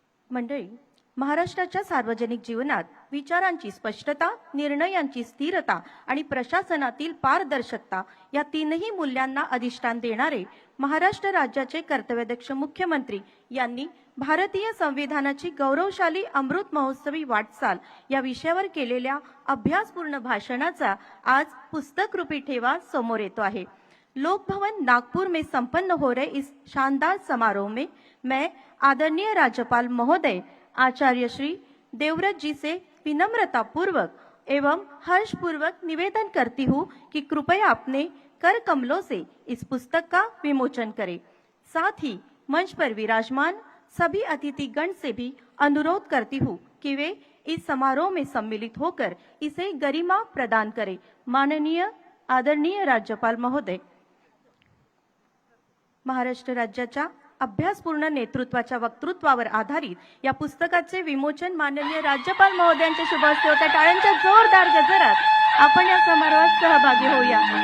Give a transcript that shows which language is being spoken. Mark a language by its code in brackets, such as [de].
[mr] मंडळी, महाराष्ट्राच्या सार्वजनिक जीवनात विचारांची स्पष्टता, निर्णयांची स्थिरता आणि प्रशासनातील पारदर्शकता या तीनही मूल्यांना अधिष्ठान देणारे महाराष्ट्र राज्याचे कर्तव्यदक्ष मुख्यमंत्री यांनी भारतीय संविधानाची गौरवशाली अमृत महोत्सवी वाटचाल या विषयावर केलेल्या अभ्यासपूर्ण भाषणाचा आज पुस्तक रूपी ठेवा समोर येतो आहे। [hi] लोक भवन नागपुर में संपन्न हो रहे इस शानदार समारोह में मैं आदरणीय राज्यपाल महोदय आचार्य श्री देवव्रत जी से विनम्रता पूर्वक एवं हर्षपूर्वक निवेदन करती हूँ कि कृपया अपने कर कमलों से इस पुस्तक का विमोचन करें। साथ ही मंच पर विराजमान सभी अतिथिगण से भी अनुरोध करती हूँ कि वे इस समारोह में सम्मिलित होकर इसे गरिमा प्रदान करें। [mr] माननीय आदरणीय राज्यपाल महोदय, महाराष्ट्र राज्याच्या अभ्यासपूर्ण नेतृत्वाच्या वक्तृत्वावर आधारित या पुस्तकाचे विमोचन माननीय राज्यपाल महोदयांच्या शुभ हस्ते होत्या। टाळ्यांच्या जोरदार गजरात आपण या समारोहात सहभागी होऊया।